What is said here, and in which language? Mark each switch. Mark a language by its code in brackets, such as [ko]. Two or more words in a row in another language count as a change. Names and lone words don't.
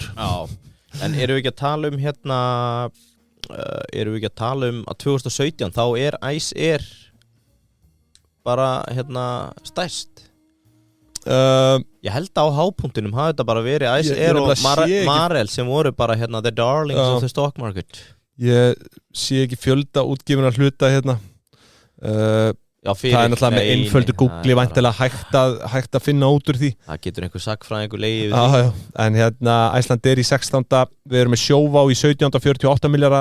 [is] Já, en erum við ekki að tala um hérna, að 2017 þá er Iceair bara hérna stærst. Ég held á hápunktinum hafi þetta bara verið Iceair og Marel sem voru bara hérna [en] the darlings of the stock market. [is] Ég sé ekki fjölda útgefina hluta hérna. Það er náttúrulega með einföldu Google væntanlega hægt að finna út úr því. Það getur einhver sagnfræðingur legið við því. En hérna Icelandair í 16. Við erum með Sjóvá í 17. 48 miljardar.